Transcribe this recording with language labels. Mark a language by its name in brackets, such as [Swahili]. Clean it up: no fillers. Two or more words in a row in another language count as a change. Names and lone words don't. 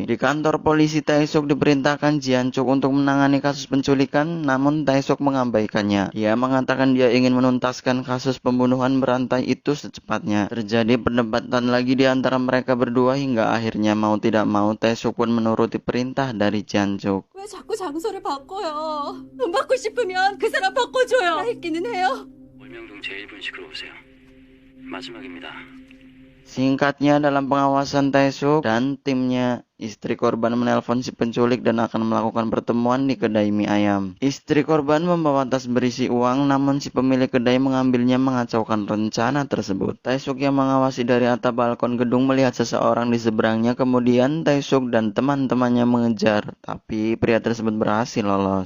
[Indonesian] Di kantor polisi, Tae-suk diperintahkan Jian-chuk untuk menangani kasus penculikan, namun Tae-suk mengabaikannya. Dia mengatakan dia ingin menuntaskan kasus pembunuhan berantai itu secepatnya. Terjadi perdebatan lagi di antara mereka berdua hingga akhirnya mau tidak mau Tae-suk pun menuruti perintah dari Jian-chuk. [Korean] 왜 자꾸 장소를 바꿔요? 돈 받고 싶으면 그 사람 바꿔줘요. 있기는 해요. 월명동 제1분식으로 오세요. 마지막입니다. [Indonesian] Singkatnya, dalam pengawasan Tae-suk dan timnya, istri korban menelpon si penculik dan akan melakukan pertemuan di kedai mie ayam. Istri korban membawa tas berisi uang, namun si pemilik kedai mengambilnya mengacaukan rencana tersebut. Tae-suk yang mengawasi dari atap balkon gedung melihat seseorang di seberangnya, kemudian Tae-suk dan teman-temannya mengejar, tapi pria tersebut berhasil lolos.